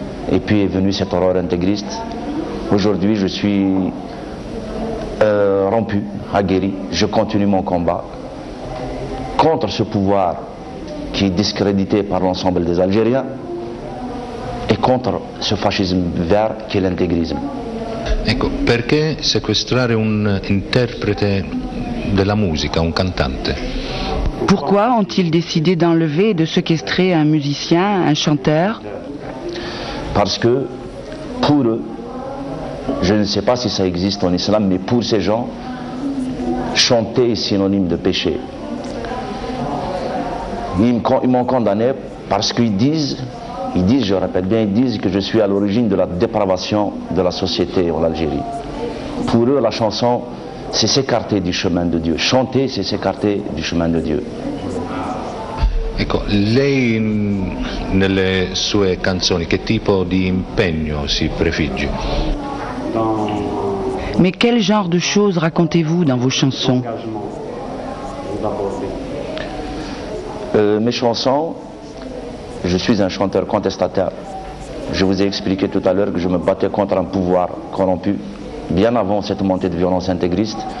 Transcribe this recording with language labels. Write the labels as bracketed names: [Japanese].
[French] Et puis est venue cette horreur intégriste. Aujourd'hui, je suis rompu, aguerri. Je continue mon combat contre ce pouvoir qui est discrédité par l'ensemble des Algériens e contre ce fascisme vert [Italian] che è [French] l'intégrisme. [Italian] Ecco, perché sequestrare un interprete della musica, un cantante? [French] Pourquoi ont-ils décidé d'enlever et de séquestrer un musicien, un chanteur? Parce que pour eux, je ne sais pas si ça existe en islam, mais pour ces gens, chanter est synonyme de péché. Ils m'ont condamné parce qu'ils disent, je répète bien, ils disent que je suis à l'origine de la dépravation de la société en Algérie. Pour eux, la chanson, c'est s'écarter du chemin de Dieu. Chanter, c'est s'écarter du chemin de Dieu. [Italian] Ecco, lei nelle sue canzoni che tipo di impegno si prefigge? [French] Mais quel genre de choses racontez-vous dans vos chansons? Mes chansons, je suis un chanteur contestataire. Je vous ai expliqué tout à l'heure que je me battais contre un pouvoir corrompu, bien avant cette montée de violence intégriste.